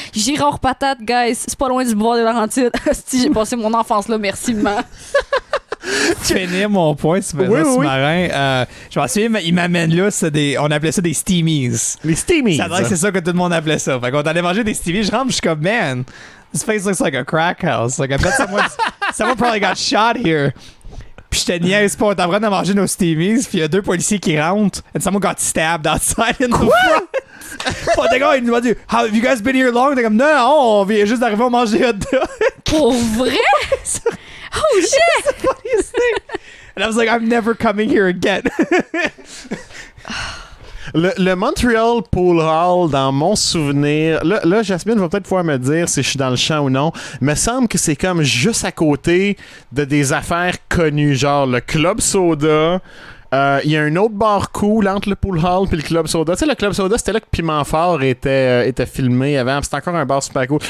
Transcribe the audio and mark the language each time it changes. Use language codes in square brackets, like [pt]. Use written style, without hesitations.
[fr] Gérard Patate, guys, c'est pas loin du boulevard des Laurentides. Hostie, j'ai passé mon enfance là, merci, maman. Finir mon point, c'est Oui. sous-marin. Je m'en souviens, il m'amène là, on appelait ça des steamies. Les steamies. Ça dirait que c'est ça que tout le monde appelait ça. Fait qu'on allait manger des steamies, je rentre, je suis comme, [en] man, this place looks like a crack house. Like, I bet someone probably got shot here. [fr] Puis je te niaise pas, on est en train de manger nos steamies, puis il y a deux policiers qui rentrent, [en] and someone got stabbed outside in the front. [fr] Puis le gars, il nous a dit, [en] have you guys been here long? [fr] T'es comme, non, on vient juste d'arriver à manger hot dog. Pour vrai? [en] Oh shit! Funniest thing. And I was like, I'm never coming here again. [fr] Le Montreal Pool Hall, dans mon souvenir, là, Jasmine va peut-être pouvoir me dire si je suis dans le champ ou non, me semble que c'est comme juste à côté de des affaires connues, genre le Club Soda. Il y a un autre bar cool entre le Pool Hall et le Club Soda. Tu sais, le Club Soda, c'était là que Piment Fort était filmé avant. C'était encore un bar super cool.